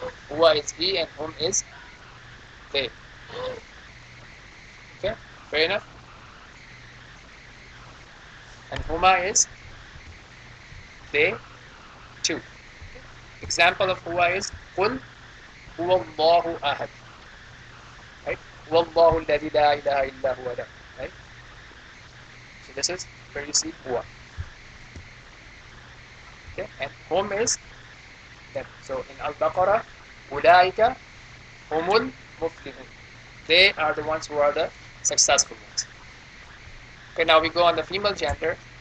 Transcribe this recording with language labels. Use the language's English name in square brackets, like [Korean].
[English] Huwa is he and hum is they. Okay, fair enough. And huma is they too. Example of huwa is [Arabic] قل هو الله أحد. [English] Right? [Arabic] هو الله الذي لا إله إلا هو. [English] Right? So this is where you see huwa. Okay, and hum is them. So in Al-Baqarah, [Arabic] أولئك هم المفلحون. [English] They are the ones who are the successful ones. Okay, now we go on the female gender.